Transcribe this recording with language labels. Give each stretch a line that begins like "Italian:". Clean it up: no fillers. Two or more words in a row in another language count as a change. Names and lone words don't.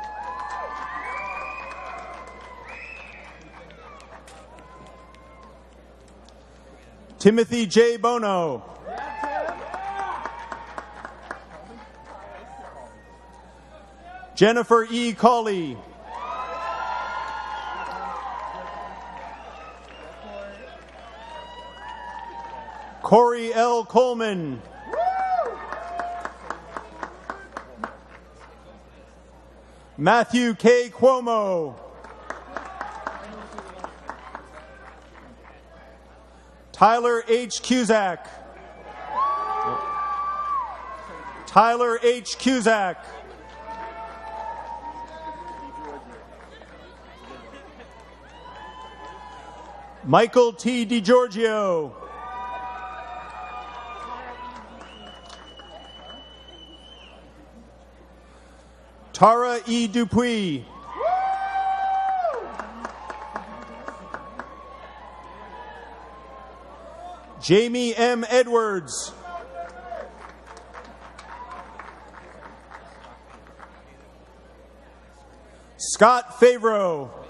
English: Timothy J. Bono. Jennifer E. Cawley. Corey L. Coleman. Matthew K. Cuomo. Tyler H. Cusack. Tyler H. Cusack. Michael T. DiGiorgio. Tara E. Dupuis. Jamie M. Edwards. Scott Favreau.